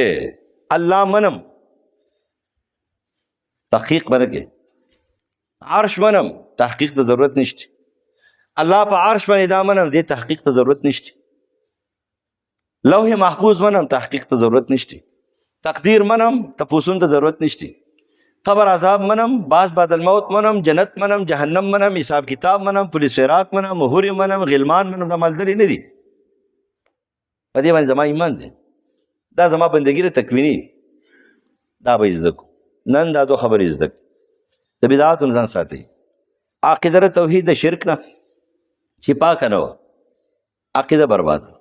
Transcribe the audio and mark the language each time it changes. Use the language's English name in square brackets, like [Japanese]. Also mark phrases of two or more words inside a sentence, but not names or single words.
[Pashto] الله منم، تحقیق به نه کوې. عرش منم، تحقیق ته ضرورت نشته. الله په عرش باندې دا منم، دې تحقیق ته ضرورت نشته. لوح محفوظ منم، تحقیق ته ضرورت نشته. تقدیر منم، تپوسون ته ضرورت نشته. قبر عذاب منم، [Arabic] بعض بعد الموت [Pashto] منم، جنت منم، جهنم منم، حساب کتاب منم، پولیس فراق منم، مهور منم، غلمان منم. دا مالداري نه دي. په دې باندې زما ایمان دی. دا زما بندګي ده تکویني. دا به زده کړو. نن دا دو خبرې زده کړو. د بدعاتو نه ځان ساتئ. عقیده توحید د شرک نه چې پاکه نه وه، عقیده برباد.